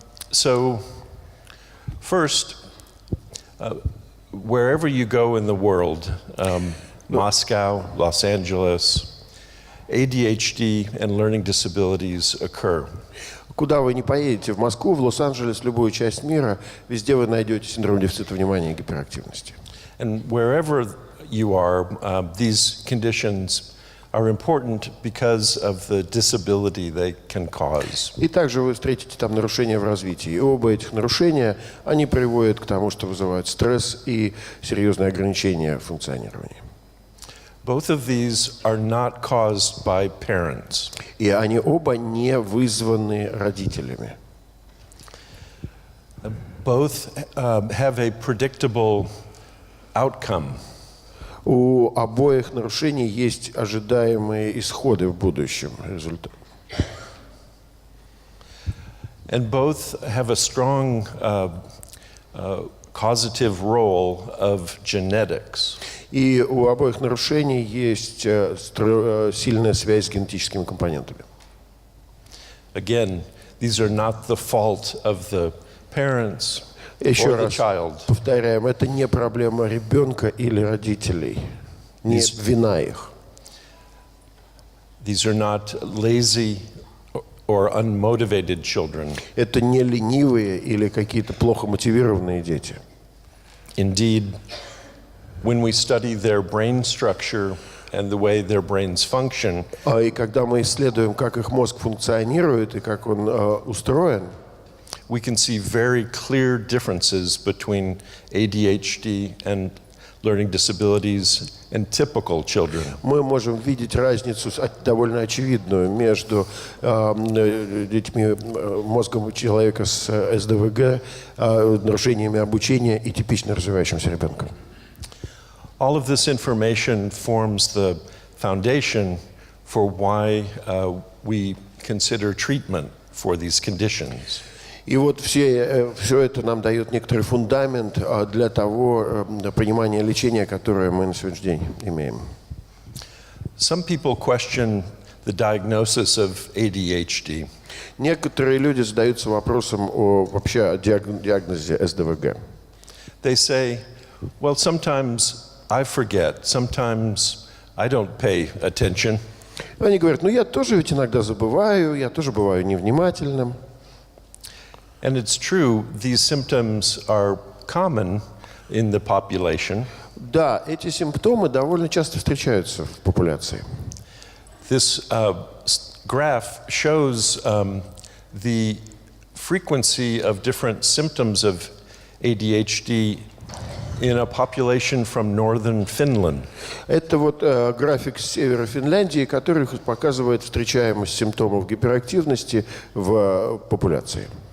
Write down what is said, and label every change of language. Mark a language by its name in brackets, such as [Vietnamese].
[English] So, first, wherever you go in the world, Moscow, Los Angeles, ADHD and learning disabilities occur. [Russian] Куда вы ни поедете, в Москву, в Лос-Анджелес, в любую часть мира, везде вы найдете синдром дефицита внимания и гиперактивности. [English] And wherever you are, these conditions are important because of the disability they can cause. [Russian] И также вы встретите там нарушения в развитии. И оба этих нарушения, они приводят к тому, что вызывают стресс и серьезные ограничения в функционировании. [English] Both of these are not caused by parents. [Russian] И они оба не вызваны родителями. [English] Both have a predictable outcome. [Russian] У обоих нарушений есть ожидаемые исходы в будущем. Результат. [English] And both have a strong causative role of genetics. [Russian] И у обоих нарушений есть сильная связь с генетическими компонентами. [English] Again, these are not the fault of the parents. [Russian] Еще раз повторяем, это не проблема ребенка или родителей, не вина их. [English] These are not lazy or unmotivated children. [Russian] Это не ленивые или какие-то плохо мотивированные дети. [English] Indeed, when we study their brain structure and the way their brains function, [Russian] И когда мы исследуем, как их мозг функционирует и как он устроен, [English] we can see very clear differences between ADHD and learning disabilities and typical children. [Russian] мы можем видеть разницу довольно очевидную между детьми, мозгом человека с СДВГ, нарушениями обучения и типично развивающимся ребенком. [English] All of this information forms the foundation for why we consider treatment for these conditions. [Russian] И вот все это нам дает некоторый фундамент для того понимания лечения, которое мы на сегодняшний день имеем. [English] Some people question the diagnosis of ADHD. [Russian] Некоторые люди задаются вопросом вообще о диагнозе СДВГ. [English] They say, well, sometimes I forget, sometimes I don't pay attention. [Russian] Они говорят, я тоже ведь иногда забываю, я тоже бываю невнимательным. [English] And it's true, these symptoms are common in the population. [Russian] Да, эти симптомы довольно часто встречаются в популяции. [English] This graph shows the frequency of different symptoms of ADHD in a population from northern Finland. [Russian] Это вот график с севера Финляндии, который показывает встречаемость симптомов гиперактивности в популяции.